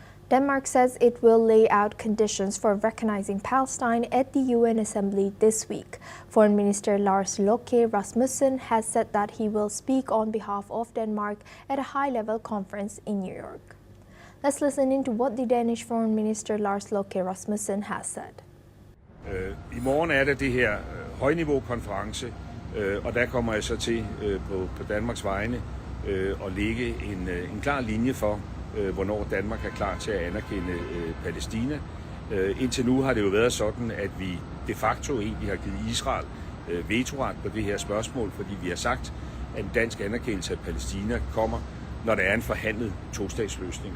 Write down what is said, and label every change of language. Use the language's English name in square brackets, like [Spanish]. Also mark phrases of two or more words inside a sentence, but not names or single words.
[English] Denmark says it will lay out conditions for recognizing Palestine at the UN Assembly this week. Foreign Minister Lars Løkke Rasmussen has said that he will speak on behalf of Denmark at a high-level conference in New York. Let's listen into what the Danish Foreign Minister Lars Løkke Rasmussen has said. [Danish] I morgen er det her højniveau-konference, og der kommer jeg så til på Danmarks vegne at lægge en klar linje for, hvornår Danmark er klar til at anerkende Palæstina. Indtil nu har det jo været sådan, at vi de facto egentlig har givet Israel vetoret på det her spørgsmål, fordi vi har sagt, at en dansk anerkendelse af Palæstina kommer, når der er en forhandlet tostatsløsning.